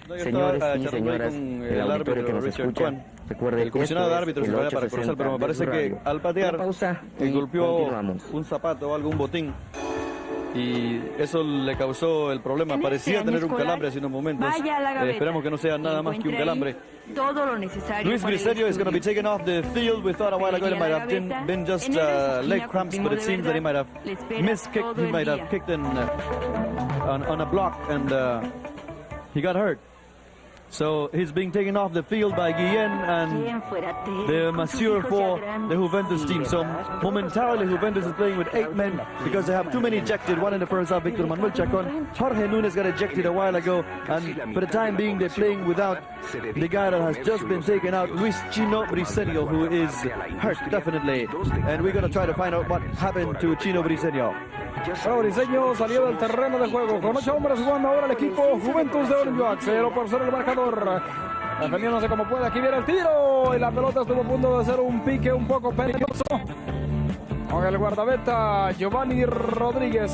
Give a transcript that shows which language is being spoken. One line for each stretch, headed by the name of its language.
Spanish: Señores y señoras, el árbitro que nos escucha, el comisionado de árbitros se vaya para Corozal, pero me parece que al patear golpeó un zapato o algo, un botín, y eso le causó el problema. Parecía tener un calambre hace unos momentos. Esperamos que no sea nada más que un calambre. Todo lo necesario.
English: Luis Briseño is going to be taken off the field. We thought a while ago it might have been just leg cramps, but it seems that he might have miskicked. He might have kicked on a block, and he got hurt. So he's being taken off the field by Guillén and the masseur for the Juventus team. So momentarily Juventus is playing with 8 men because they have too many ejected. One in the first half, Victor Manuel Chacon. Jorge Núñez got ejected a while ago, and for the time being they're playing without the guy that has just been taken out, Luis Chino Briseño, who is hurt definitely. And we're going to try to find out what happened to Chino Briseño.
Spanish: Bueno, Briseño salió del terreno de juego con 8 hombres jugando ahora el equipo Juventus de Orange. 0-0 el marcador. Defendiéndose como puede. Aquí viene el tiro y la pelota estuvo a punto de hacer un pique un poco peligroso con el guardameta Giovanni Rodríguez.